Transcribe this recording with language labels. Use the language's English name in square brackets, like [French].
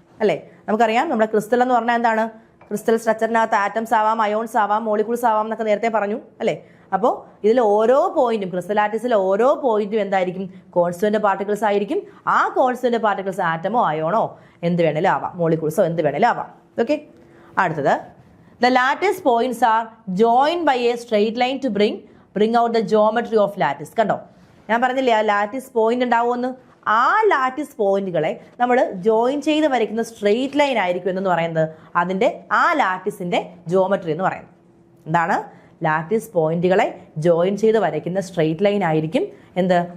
[Malayalam] അല്ലേ, നമുക്കറിയാം നമ്മുടെ ക്രിസ്റ്റൽ എന്ന് പറഞ്ഞാൽ എന്താണ്? ക്രിസ്റ്റൽ സ്ട്രക്ചറിനകത്ത് ആറ്റംസ് ആവാം, അയോൺസ് ആവാം, മോളിക്യൂൾസ് ആവാം എന്നൊക്കെ നേരത്തെ പറഞ്ഞു, അല്ലേ? അപ്പോൾ ഇതിൽ ഓരോ പോയിന്റും, ക്രിസ്റ്റൽ ലാറ്റിസിലെ ഓരോ പോയിന്റും എന്തായിരിക്കും? കോൺസ്റ്റിറ്റ്യൂവന്റ് പാർട്ടിക്കിൾസ് ആയിരിക്കും. ആ കോൺസ്റ്റിറ്റ്യൂവന്റ് പാർട്ടിക്കിൾസ് ആറ്റമോ അയോണോ എന്ത് വേണേലും ആവാം, മോളിക്യൂൾസോ എന്ത് വേണേലും ആവാം. ഓക്കെ. അടുത്തത് [English] the lattice points are joined by a straight line to bring out the geometry of lattice. [Malayalam] കണ്ടോ, ഞാൻ പറഞ്ഞില്ലേ ആ ലാറ്റിസ് പോയിന്റ് ഉണ്ടാവുമെന്ന്. ആ ലാറ്റിസ് പോയിന്റുകളെ നമ്മൾ ജോയിൻ ചെയ്ത് വരയ്ക്കുന്ന സ്ട്രെയിറ്റ് ലൈൻ ആയിരിക്കും എന്ന് പറയുന്നത് അതിൻ്റെ ആ ലാറ്റിസിന്റെ ജിയോമെട്രി എന്ന് പറയുന്നത്. എന്താണ്? ലാറ്റിസ് പോയിന്റുകളെ ജോയിൻ ചെയ്ത് വരയ്ക്കുന്ന സ്ട്രെയിറ്റ് ലൈൻ ആയിരിക്കും എന്ത്?